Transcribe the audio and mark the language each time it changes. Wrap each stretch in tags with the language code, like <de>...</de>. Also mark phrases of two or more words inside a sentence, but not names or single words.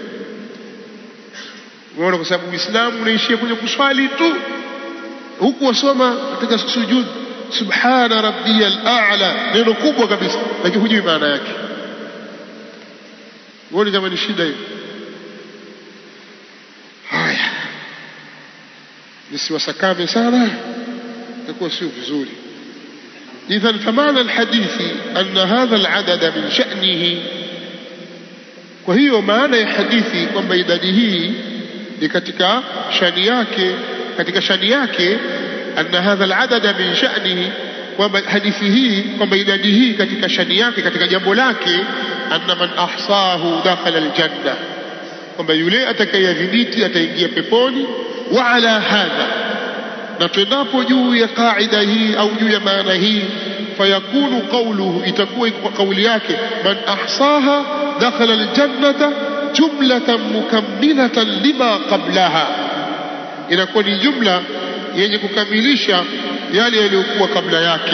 <sw>Unaona, kwa sababu Uislamu unaishia kwenye kuswali tu, huku wasoma katika sujud</sw> <ar>سبحان ربي الأعلى,</ar> <sw>neno kubwa kabisa, lakini hujui maana yake. Uone kama ni shida hiyo. Haya, nisiwasakame sana, itakuwa sio vizuri.</sw> <ar>إذن فمعنى الحديث أن هذا العدد من شأنه، وهي معنى حديثي</ar> <sw>kwamba idadi hii ni katika shani yake,</sw> <ar>أن هذا العدد من شأنه</ar> <sw>kwamba hadithi hii kwamba idadi hii katika shani yake, katika jambo lake,</sw> <ar>أن من أحصاه دخل الجنة,</ar> <sw>kwamba yule atakayedhibiti ataingia peponi.</sw> <ar>وعلى هذا،</ar> <sw>na tunapo juu ya kaida hii au juu ya maana hii,</sw> <ar>فيكون قوله,</ar> <sw>itakuwa kauli yake,</sw> <ar>من أحصاها دخل الجنة جملة مكملة لما قبلها,</ar> <sw>inakuwa ni jumla yenye kukamilisha yale yaliyokuwa kabla yake.</sw>